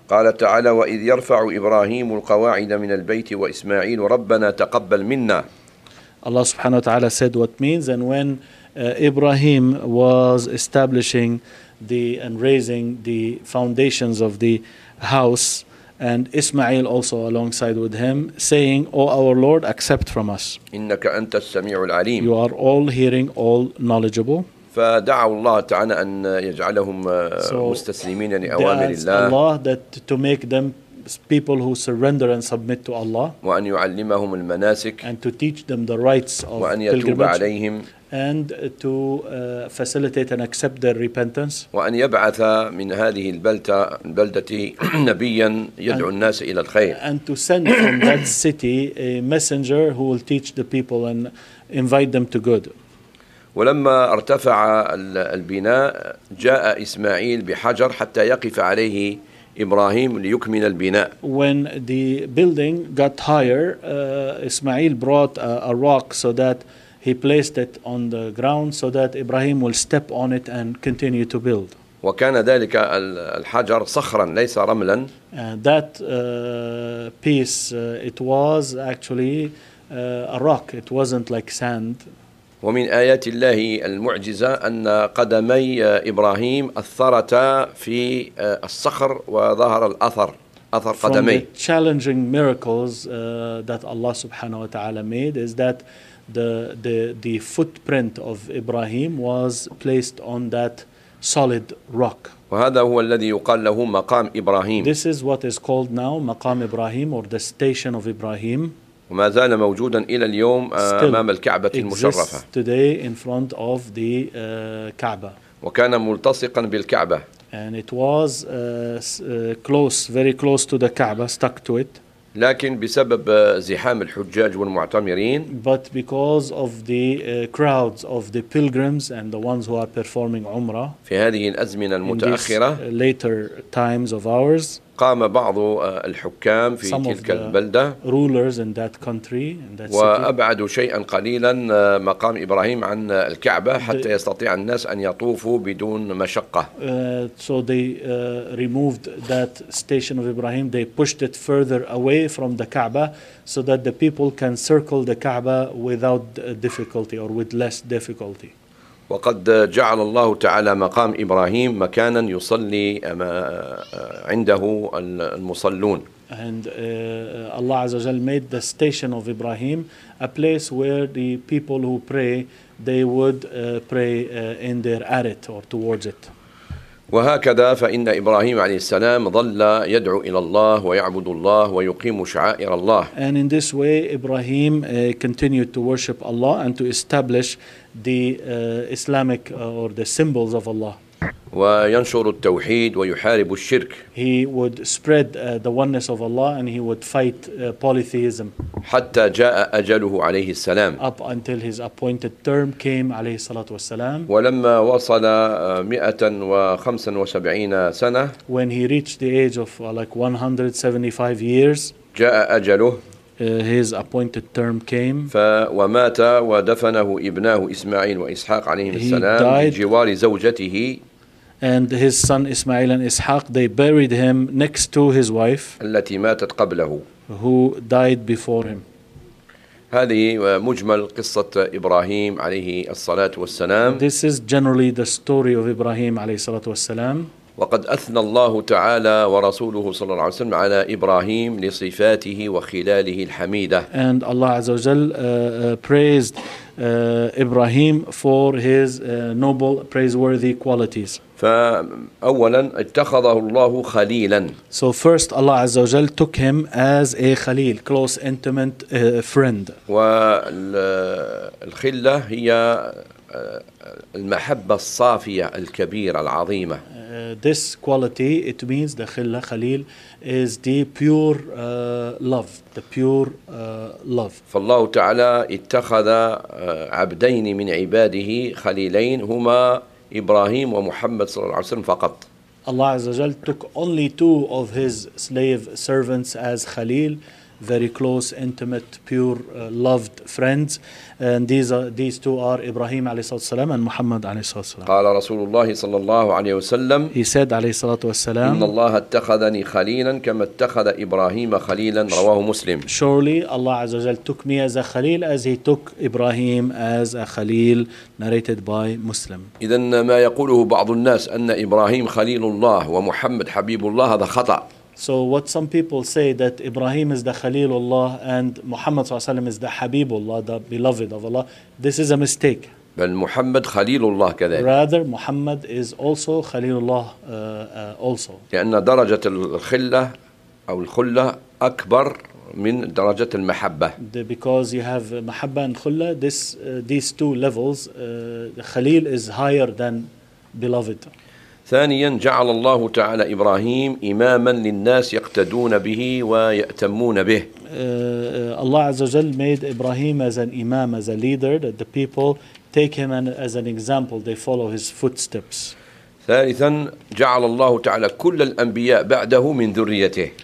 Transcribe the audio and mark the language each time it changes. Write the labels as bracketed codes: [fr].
[ar] قال تعالى وإذ يرفع إبراهيم القواعد من البيت وإسماعيل وربنا تقبل منا. [en] Allah subhanahu wa ta'ala said what means, and when Ibrahim was establishing the and raising the foundations of the house, and Ismail also alongside with him, saying, O our Lord, accept from us. [ar] إنك أنت السميع العليم. [en] You are all hearing, all knowledgeable. [ar] فدعوا الله تعالى أن يجعلهم مستسلمين لأوامر الله. [en] So, Allah that to make them people who surrender and submit to Allah, [ar] وأن يعلمهم المناسك, [en] and to teach them the rites of [ar] وأن يتوب عليهم, [en] and to facilitate and accept their repentance, [ar] وأن يبعث من هذه البلدة نبيا يدعو الناس إلى الخير, [en] and to send from that city a messenger who will teach the people and invite them to good. [ar] ولما ارتفع البناء جاء إسماعيل بحجر حتى يقف عليه إبراهيم ليكمل البناء. [en] When the building got higher, Ismail brought a rock so that he placed it on the ground so that Ibrahim will step on it and continue to build. [ar] وكان ذلك الحجر صخرا ليس رملا. [en] That piece it was actually a rock. It wasn't like sand. [ar] ومن آيات الله المعجزة أن قدمي إبراهيم أثرتا في الصخر وظهر الأثر أثر قدمي. [en] From the challenging miracles that Allah [ar] سبحانه وتعالى [en] made is that the footprint of Ibrahim was placed on that solid rock. [ar] وهذا هو الذي يقال له مقام إبراهيم. [en] This is what is called now [ar] مقام إبراهيم [en] or the station of Ibrahim. [ar] وما زال موجودا إلى اليوم أمام الكعبة المشرفة. [en] Today in front of the Kaaba. [ar] وكان ملتصقا بالكعبة. [en] And it was close, very close to the Kaaba, stuck to it. [ar] لكن بسبب زحام الحجاج والمعتمرين. [en] But because of the crowds of the pilgrims and the ones who are performing Umrah. [ar] في هذه الأزمنة المتأخرة. [en] In these later times of ours. [ar] قام بعض الحكام في تلك البلدة [en] rulers in that country, in that [ar] وأبعدوا شيئا قليلا مقام إبراهيم عن الكعبة حتى يستطيع الناس أن يطوفوا بدون مشقة. [en] So they removed that station of Ibrahim. They pushed it further away from the Kaaba so that the people can circle the Kaaba without difficulty or with less difficulty. [ar] وقد جعل الله تعالى مقام إبراهيم مكانا يصلي عنده المصلون. [en] And Allah [ar] عز وجل [en] made the station of Ibrahim a place where the people who pray they would pray in their arit or towards it. [ar] وهكذا فإن إبراهيم عليه السلام ظل يدعو إلى الله ويعبد الله ويقيم شعائر الله. [en] And in this way Ibrahim continued to worship Allah and to establish the Islamic or the symbols of Allah. [ar] وينشر التوحيد ويحارب الشرك. [en] He would spread the oneness of Allah and he would fight polytheism. [ar] حتى جاء أجله عليه السلام. [en] Up until his appointed term came [ar] عليه الصلاة والسلام. ولما وصل 175 سنة. [en] When he reached the age of like 175 years. [ar] جاء أجله. [en] His appointed term came. [ar] فومات ودفنه ابناه إسماعيل وإسحاق عليهم السلام بجوار زوجته. [en] And his son Ismail and Ishaq, they buried him next to his wife. [ar] التي ماتت قبله. [en] Who died before him. [ar] هذه مجمل قصة إبراهيم عليه الصلاة والسلام. [en] This is generally the story of Ibrahim [ar] عليه الصلاة والسلام. وقد أثنى الله تعالى ورسوله صلى الله عليه وسلم على إبراهيم لصفاته وخلاله الحميدة. [en] And Allah [ar] عز وجل [en] praised Ibrahim for his noble, praiseworthy qualities. [ar] فأولا اتخذه الله خليلا. [en] So first Allah [ar] عز وجل [en] took him as a خليل, close intimate friend. [ar] والخلة هي المحبة الصافية الكبيرة العظيمة. [en] This quality, it means the khilla, khalil, is the pure love, the pure love. [ar] فالله تعالى اتخذ عبدين من عباده خليلين هما إبراهيم ومحمد صلى الله عليه وسلم فقط. [en] Allah [ar] عز وجل [en] took only two of his slave servants as khalil, very close, intimate, pure, loved friends. And these two are Ibrahim [ar] عليه الصلاة والسلام [en] and Muhammad عليه الصلاة والسلام. [ar] قال رسول الله صلى الله عليه وسلم, [en] he said [ar] عليه الصلاة والسلام, إن الله اتخذني خليلا كما اتخذ إبراهيم خليلا, رواه مسلم. [en] Surely Allah [ar] عز وجل [en] took me as a خليل as he took Ibrahim as a خليل, narrated by Muslim. [ar] إذن ما يقوله بعض الناس أن إبراهيم خليل الله ومحمد حبيب الله, هذا خطأ. [en] So what some people say that Ibrahim is the Khalilullah and Muhammad [ar] صلى الله عليه وسلم [en] is the Habibullah, the beloved of Allah, this is a mistake. [ar] بل محمد خليل الله كذلك. [en] Rather, Muhammad is also Khalilullah also. [ar] لأن درجة الخلة أو الخلة أكبر من درجة المحبة. [en] Because you have محبة and خلة, these two levels, the خليل is higher than beloved. [ar] ثانيا جعل الله تعالى إبراهيم إماما للناس يقتدون به ويأتمون به. [en] Allah [ar] عز وجل [en] made Ibrahim as an imam, as a leader, that the people take him as an example, they follow his footsteps. [ar] ثالثا جعل الله تعالى كل الأنبياء بعده من ذريته.